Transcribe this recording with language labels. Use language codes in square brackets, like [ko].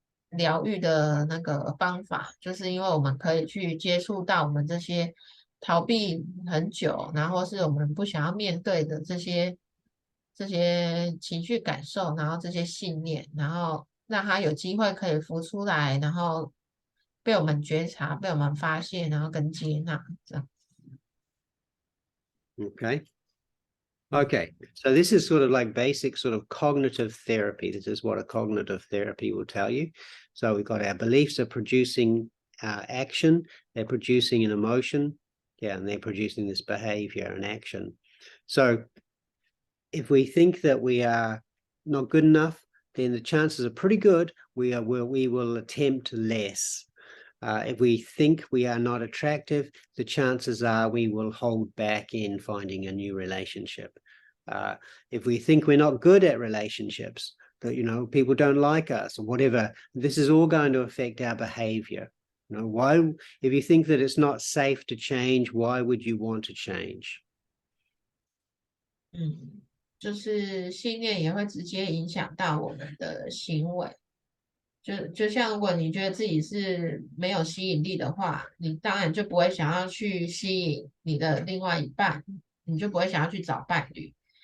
[zh] 疗愈的那个方法，就是因为我们可以去接触到我们这些逃避很久，然后是我们不想要面对的这些情绪感受，然后这些信念，然后让它有机会可以浮出来，然后被我们觉察，被我们发现，然后跟接纳，这样。 [en] Okay. Okay, so this is sort of like basic sort of cognitive therapy. This is what a cognitive therapy will tell you. So we've got our beliefs are producing action, they're producing an emotion, yeah, and they're producing this behavior and action. So if we think that we are not good enough, then the chances are pretty good we will attempt less. If we think we are not attractive, the chances are we will hold back in finding a new relationship. If we think we're not good at relationships, that, you know, people don't like us or whatever, this is all going to affect our behavior. You know, why, if you think that it's not safe to change, why would you want to change? [zh] 就是信念也会直接影响到我们的行为。就像如果你觉得自己是没有吸引力的话，你当然就不会想要去吸引你的另外一半，你就不会想要去找伴侣。